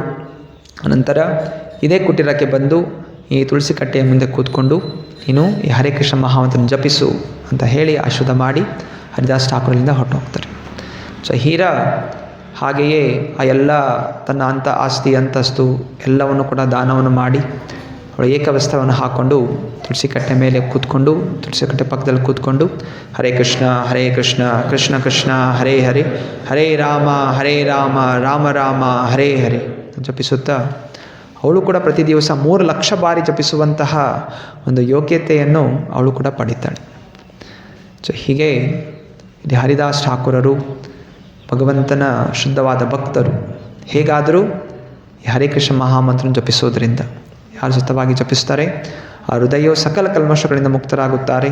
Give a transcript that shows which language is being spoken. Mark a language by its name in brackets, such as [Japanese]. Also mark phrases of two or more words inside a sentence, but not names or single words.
[Kannada] ಅನಂತರ ಇದೇ ಕುಟೀರಕ್ಕೆ ಬಂದು ಈ ತುಳಸಿ ಕಟ್ಟೆಯ ಮುಂದೆ ಕೂತ್ಕೊಂಡು ನೀನು ಈ ಹರೇ ಕೃಷ್ಣ ಮಹಾಮಂತ್ರನ ಜಪಿಸು ಅಂತ ಹೇಳಿ ಆಶೀರ್ವಾದ ಮಾಡಿ ಹರಿದಾಸ್ ಠಾಕೂರಲ್ಲಿಂದ ಹೊರಟೋಗ್ತಾರೆ. ಸೊ ಹೀರಾ ಹಾಗೆಯೇ ಆ ಎಲ್ಲ ತನ್ನ ಆಸ್ತಿ ಅಂತಸ್ತು ಎಲ್ಲವನ್ನು ಕೂಡ ದಾನವನ್ನು ಮಾಡಿ ಅವಳು ಏಕವಸ್ತ್ರವನ್ನು ಹಾಕ್ಕೊಂಡು ತುಳಸಿ ಕಟ್ಟೆ ಮೇಲೆ ಕೂತ್ಕೊಂಡು ತುಳಸಿ ಕಟ್ಟೆ ಪಕ್ಕದಲ್ಲಿ ಕೂತ್ಕೊಂಡು ಹರೇ ಕೃಷ್ಣ ಕೃಷ್ಣ ಕೃಷ್ಣ ಹರೇ ಹರೇ ಹರೇ ರಾಮ ರಾಮ ರಾಮ ಹರೇ ಹರೇ ಜಪಿಸುತ್ತಾ ಅವಳು ಕೂಡ ಪ್ರತಿ ದಿವಸ 3 ಲಕ್ಷ ಬಾರಿ ಜಪಿಸುವಂತಹ ಒಂದು ಯೋಗ್ಯತೆಯನ್ನು ಅವಳು ಕೂಡ ಪಡಿತಾಳೆ. ಸೊ ಹೀಗೆ ಇಲ್ಲಿ ಹರಿದಾಸ್ ಠಾಕೂರರು ಭಗವಂತನ ಶುದ್ಧವಾದ ಭಕ್ತರು. ಹೇಗಾದರೂ ಈ ಹರೇ ಕೃಷ್ಣ ಮಹಾಮಂತ್ರನ ಜಪಿಸೋದ್ರಿಂದ ಯಾರು ಸತತವಾಗಿ ಜಪಿಸ್ತಾರೆ ಆ ಹೃದಯವು ಸಕಲ ಕಲ್ಮಶಗಳಿಂದ ಮುಕ್ತರಾಗುತ್ತಾರೆ.